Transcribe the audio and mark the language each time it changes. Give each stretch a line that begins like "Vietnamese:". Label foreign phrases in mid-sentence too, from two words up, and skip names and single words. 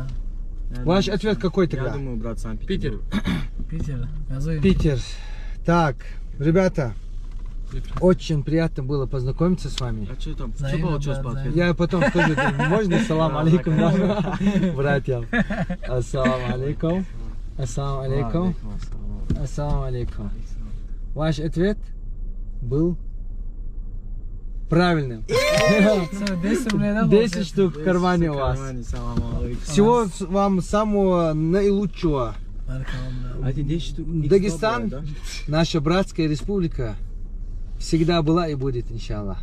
Russian: Я Ваш думаю, ответ какой тогда? Я думаю, брат, Санкт-Петербург. Питер. Газуй. Питер. Так, ребята, Питер. очень приятно было познакомиться с вами. А что там? Что Взаимно, получилось брат, по ответу? взаимно. Я потом скажу, можно
Arabic: سلام عليكم,
Russian: да? Братьям.
Arabic: السلام عليكم. السلام عليكم. السلام عليكم.
Russian: Ваш ответ был правильным. Всё, 10 рублей, да? 10 штук в кармане у вас. Всего вам самого наилучшего. А эти 10 штук? Дагестан, да? наша братская республика, всегда была и будет, иншаллах.